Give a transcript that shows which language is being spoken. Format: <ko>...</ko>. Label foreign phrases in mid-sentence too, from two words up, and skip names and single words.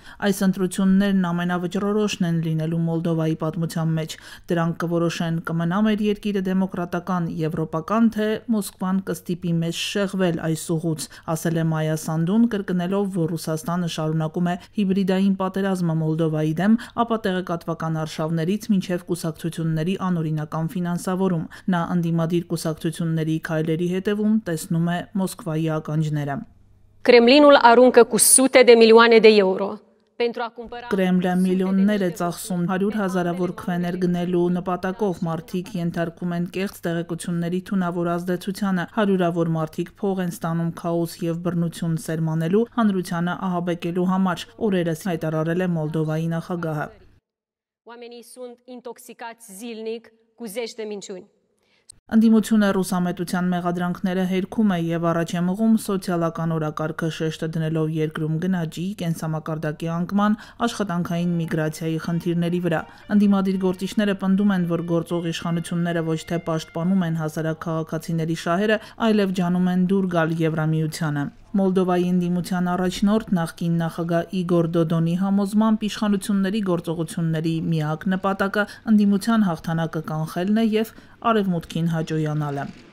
<hy>Այս ընտրություններն ամենավճռորոշն են լինելու Մոլդովայի պատմության մեջ։ Դրանք կորոշեն կմնա մեր երկիրը դեմոկրատական, եվրոպական, թե Մոսկվան կստիպի մեզ շեղվել այս ուղուց, ասել է Մայա Սանդուն, կրկնելով, որ Ռուսաստանը շարունակում է հիբրիդային պատերազմը Մոլդովայի դեմ, ապա տեղեկատվական արշավներից մինչև կուսակցությունների անօրինական ֆինանսավորում։ Նա ընդդիմադիր կուսակցությունների քայլերի հետևում տեսնում է Մոսկվայի ականջները։</hy> <ro>Kremlinul aruncă cu sute de milioane de euro.</ro> <hy>Կրեմլը միլիոններ է ծախսում 100,000-ավոր քվեներ գնելու նպատակով, մարդիկ ենթարկվում են կեղծ տեղեկությունների թունավոր ազդեցությանը, 100-ավոր մարդիկ փող են ստանում քաոս եւ բռնություն սերմանելու, հանրությանը ահաբեկելու համար, օրերս հայտարարել է Մոլդովայի նախագահը։</hy> <ro>Oamenii sunt intoxicați zilnic cu zeci de minciuni.</ro> <hy>Ընդդիմությունը ռուսամետության մեղադրանքները հերքում է եւ առաջ է մղում սոցիալական օրակարգը շեշտը դնելով երկրում գնաճի, կենսամակարդակի անկման, աշխատանքային միգրացիայի խնդիրների վրա։ Ընդդիմադիր գործիչները պնդում են, որ գործող իշխանությունները ոչ թե պաշտպանում են հասարակ քաղաքացիների շահերը, այլև ջանում են դուր գալ Եվրամիությանը։ Մոլդովայի ընդդիմության առաջնորդ նախկին նախագահ Իգոր Դոդոնի համոզմամբ իշխանությունների գործողությունների միակ նպատակը ընդդիմության հաղթանակը կանխելն է եւ արևմուտքին հաջողանալը։</hy>